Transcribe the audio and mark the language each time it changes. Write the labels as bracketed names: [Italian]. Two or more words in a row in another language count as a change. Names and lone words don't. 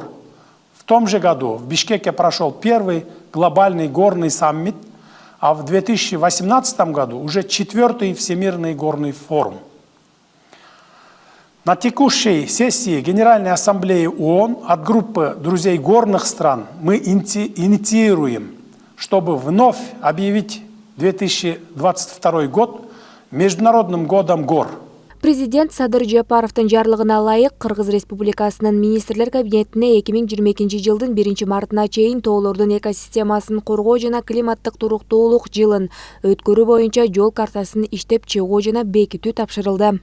[Russian] В том же году в Бишкеке прошел первый глобальный горный саммит, а в 2018 году уже 4-й Всемирный горный форум. На текущей сессии Генеральной Ассамблеи ООН от группы друзей горных стран мы инициируем, чтобы вновь объявить 2022 год Международным годом гор. [Kyrgyz] Президент Садыр Жапаровдун жарлыгына ылайык Кыргыз Республикасынын министрлер кабинетине 2022-жылдын 1-мартына чейин тоолордун экосистемасын коргоо жана климаттык туруктуулук жылын өткөрүү боюнча жол картасын иштеп чыгуу жана бекитүү тапшырылды.